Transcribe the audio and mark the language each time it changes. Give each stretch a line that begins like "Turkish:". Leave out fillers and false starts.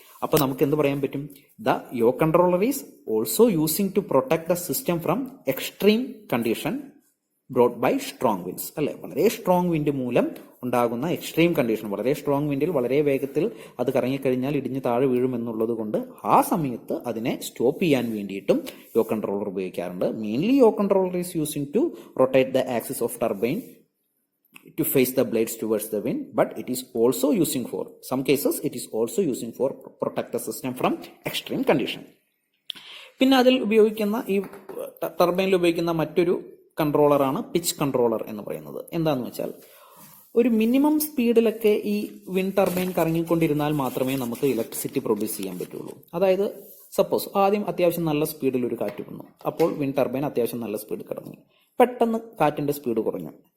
Malayalam: അപ്പൊ നമുക്ക് എന്ത് പറയാൻ പറ്റും,
English: the yaw controller is also using to protect the system from extreme condition brought by strong winds,
Malayalam: അല്ലെ? വളരെ സ്ട്രോങ് വിൻഡ് മൂലം ഉണ്ടാകുന്ന എക്സ്ട്രീം കണ്ടീഷൻ, വളരെ സ്ട്രോങ് വിൻഡിൽ വളരെ വേഗത്തിൽ അത് കറങ്ങിക്കഴിഞ്ഞാൽ ഇടിഞ്ഞ് താഴെ വീഴും എന്നുള്ളത് കൊണ്ട് ആ സമയത്ത് അതിനെ സ്റ്റോപ്പ് ചെയ്യാൻ വേണ്ടിയിട്ടും യോ കൺട്രോളർ ഉപയോഗിക്കാറുണ്ട്.
English: Mainly yaw controller is using to rotate the axis of turbine to face the blades towards the wind, but it is also using for some cases it is also using for protect the system from extreme condition.
Malayalam: പിന്നെ അതിൽ ഉപയോഗിക്കുന്ന ഈ ടർബൈനിൽ ഉപയോഗിക്കുന്ന മറ്റൊരു കൺട്രോളറാണ് pitch controller എന്ന് പറയുന്നത്. എന്താന്ന് വെച്ചാൽ ഒരു മിനിമം സ്പീഡിലൊക്കെ ഈ വിൻഡ് ടർബൈൻ കറങ്ങിക്കൊണ്ടിരുന്നാൽ മാത്രമേ നമുക്ക് ഇലക്ട്രിസിറ്റി പ്രൊഡ്യൂസ് ചെയ്യാൻ പറ്റുള്ളൂ. അതായത് സപ്പോസ് ആദ്യം അത്യാവശ്യം നല്ല സ്പീഡിൽ ഒരു കാറ്റ് വന്നു, അപ്പോൾ വിൻഡ് ടർബൈൻ അത്യാവശ്യം നല്ല സ്പീഡ് കറങ്ങി, പെട്ടെന്ന് കാറ്റിന്റെ സ്പീഡ് കുറഞ്ഞു.